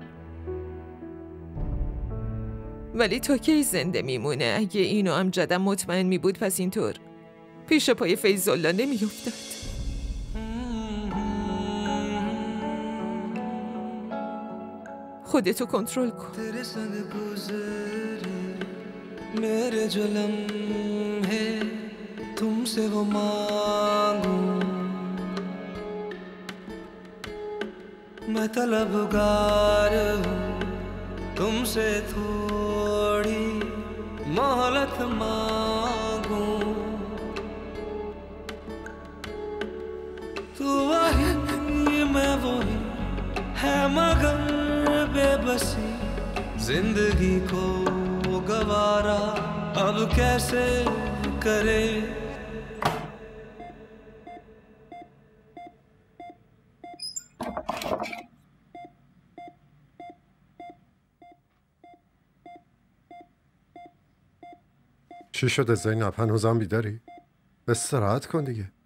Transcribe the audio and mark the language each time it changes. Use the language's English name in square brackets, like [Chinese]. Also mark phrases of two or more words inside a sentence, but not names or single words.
[Persian] ولی تا کی زنده میمونه؟ اگه اینو امجدم مطمئن میبود پس اینطور پیش پای فیض‌الله نمیافتاد. خودتو کنترل کن. [Hindi] मेरे जो लम्हे तुमसे वो मांगूं मैं तलबगार हूँ तुमसे थोड़ी मोहलत मांगूं तू वही मैं वही है मगर बेबसी जिंदगी को गवारा अब कैसे करे [Persian] چی شده زینب؟ هنوزم بیداری؟ استراحت کن دیگه.